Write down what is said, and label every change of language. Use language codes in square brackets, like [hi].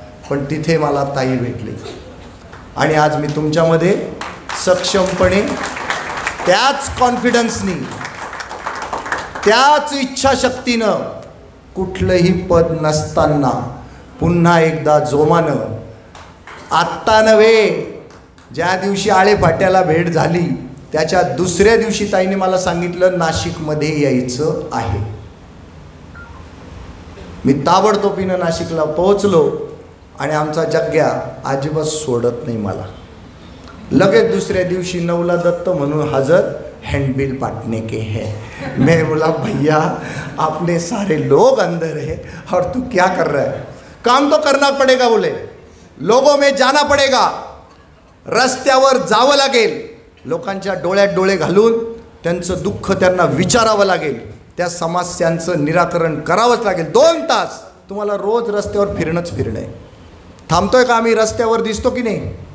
[mr] पण तिथे मला ताई भेटली. आणि आज मी तुमच्यामध्ये सक्षमपणे त्याच कॉन्फिडन्सनी, त्याच इच्छाशक्तीनं, कुठलंही पद नसताना पुन्हा एकदा जोमानं, आत्ता नव्हे, ज्या दिवशी आळेफाट्याला भेट झाली त्याच्या दुसऱ्या दिवशी ताईने मला सांगितलं नाशिकमध्ये यायचं आहे. मी ताबडतोबीनं नाशिकला पोहोचलो. आणि आमचा जग्ग्या अजिबात सोडत नाही मला. लगेच दुसऱ्या दिवशी 9ला दत्त म्हणून हजर, [hi] हैंडबिल बांटने के है. मैं बोला भैया आपने सारे लोग अंदर है और तू क्या कर रहा है. काम तो करना पड़ेगा बोले, लोगों में जाना पड़ेगा, [mr] रस्त्यावर जावं लागेल, लोकांच्या डोळ्यात डोळे घालून त्यांचं दुःख त्यांना विचारावं लागेल, त्या समस्यांचं निराकरण करावंच लागेल. 2 तास तुम्हाला रोज रस्त्यावर फिरणंच फिरणं आहे. थांबतोय का आम्ही रस्त्यावर, दिसतो की नाही.